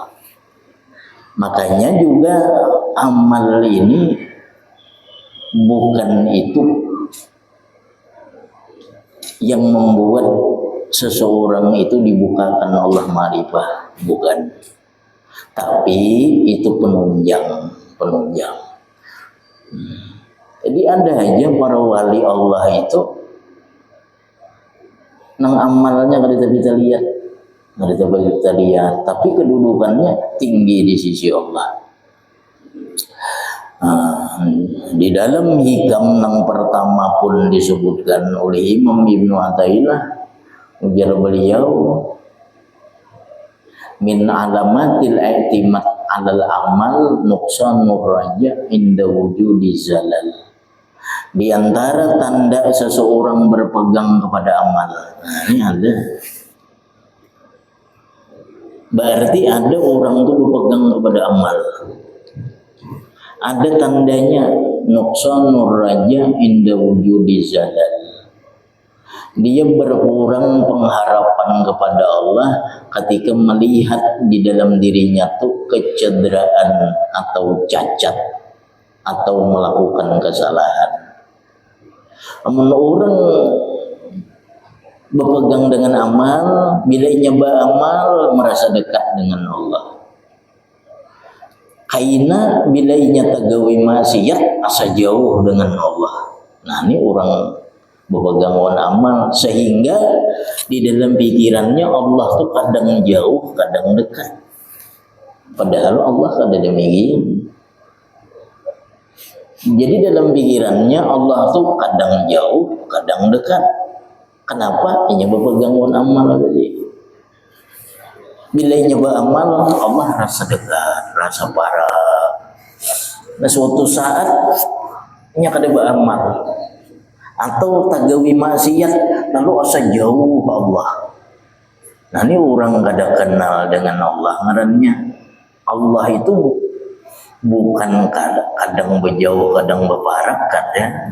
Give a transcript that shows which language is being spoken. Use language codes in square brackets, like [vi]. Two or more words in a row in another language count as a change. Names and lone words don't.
[id] Makanya juga amal ini bukan itu yang membuat seseorang itu dibukakan Allah ma'rifah, bukan. Tapi itu penunjang. [bjn] Jadi ada aja para wali Allah itu nang amalnya kada bisa lihat, kada bisa lihat, tapi kedudukannya tinggi di sisi Allah. [id] Di dalam hikam nang pertama pun disebutkan oleh Imam Ibnu Athaillah, ujar beliau, [ar] من علامات الاعتماد على العمل نقصان الرجاء عند وجود الزلل. [id] Di antara tanda seseorang berpegang kepada amal, nah ini ada, berarti ada orang itu berpegang kepada amal, ada tandanya [ar] نقصان الرجاء عند وجود الزلل. [id] Dia berkurang pengharapan kepada Allah ketika melihat di dalam dirinya tuh kecederaan atau cacat atau melakukan kesalahan. Namun orang berpegang dengan amal, bila nyoba amal merasa dekat dengan Allah. [bjn] Kaina bila inya tagawi maksiat asa jauh dengan Allah. [id] Nah ini orang berpegang dengan amal, sehingga di dalam pikirannya Allah tuh kadang jauh, kadang dekat. [bjn] Padahal Allah kada demikian. [id] Jadi dalam pikirannya Allah tuh kadang jauh, kadang dekat. Kenapa? Ini berpegang dengan amal tadi. Bila nyoba amal, Allah rasa dekat, rasa parah. [bjn] Nah suatu saat nya kada beramal atau tagawi maksiat lalu asa jauh Allah. Nah ini orang kada kenal dengan Allah, ngarannya Allah itu bukan kadang berjauh, kadang berparak ya.